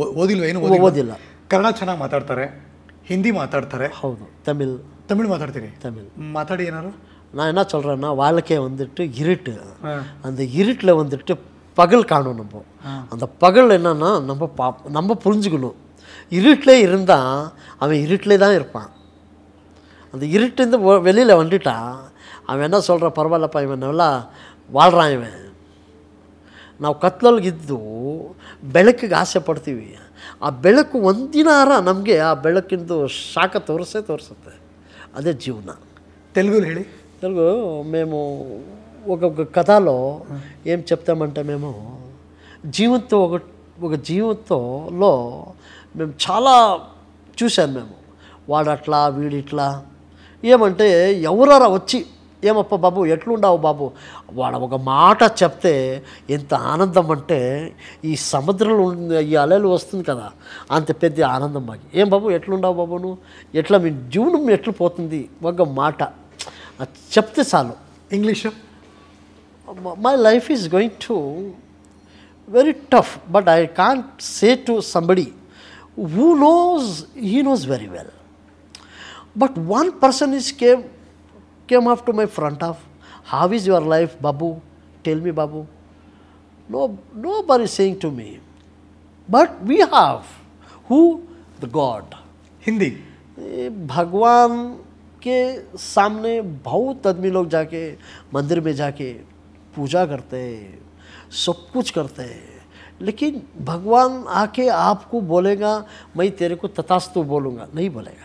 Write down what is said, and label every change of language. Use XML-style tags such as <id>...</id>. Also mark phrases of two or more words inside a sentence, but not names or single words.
<kn>ಓದಿಲ್ಲ. ಕನ್ನಡ ಚೆನ್ನಾಗಿ ಮಾತಾಡ್ತಾರೆ, ಹಿಂದಿ ಮಾತಾಡ್ತಾರೆ. ಹೌದು, ತಮಿಳ್ ಮಾತಾಡ್ತೀನಿ. ಮಾತಾಡಿ ಏನಾರು.</kn> <ta>நான் என்ன சொல்கிறேன்னா, வாழ்க்கையை வந்துட்டு இருட்டு, அந்த இருட்டில் வந்துட்டு பகல் காணும். அந்த பகல் என்னன்னா நம்ம புரிஞ்சுக்கணும். இருட்டிலே இருந்தால் அவன் இருட்டிலே தான் இருப்பான். அந்த இருட்டுந்து வெளியில் வந்துட்டான் அவன் என்ன சொல்கிற, பரவாயில்லப்பா இவன் நல்லா வாழ்கிறான் இவன்.</ta> <kn>ನಾವು ಕತ್ಲೊಳಗಿದ್ದು ಬೆಳಕಿಗೆ ಆಸೆ ಪಡ್ತೀವಿ. ಆ ಬೆಳಕು ಒಂದಿನಾರ ನಮಗೆ ಆ ಬೆಳಕಿಂದು ಶಾಖ ತೋರಿಸುತ್ತೆ.</kn> <te>అదే జీవన.</te> <kn>తెలుగులో ಹೇಳಿ.</kn> <te>తెలుగు మేము ఒక కథలో ఏం చెప్తామంటే, మేము ఒక జీవితంలో మేము చాలా చూశాను. మేము వాడట్లా వీడిట్లా ఏమంటే ఎవరారా వచ్చి ఏమప్ప బాబు ఎట్లుండావు బాబు, వాడు ఒక మాట చెప్తే ఎంత ఆనందం అంటే, ఈ సముద్రంలో ఈ అలలు వస్తుంది కదా అంత పెద్ద ఆనందం మాకు. ఏం బాబు ఎట్లుండావు బాబు, నువ్వు ఎట్లా, మీ జీవనం ఎట్లా పోతుంది, ఒక మాట చెప్తే చాలు. ఇంగ్లీష్.</te> <en>My life is going to very tough, but I can't say to somebody who knows, he knows very well. but one person is came up to my front of, how is your life Babu, tell me Babu. Nobody saying to me, but we have who the god.</en> <hi>हिंदी भगवान के सामने बहुत आदमी लोग जाके मंदिर में जाके पूजा करते हैं, सब कुछ करते हैं, लेकिन भगवान आके आपको बोलेगा मैं तेरे को तथास्तु बोलूँगा, नहीं बोलेगा.</hi>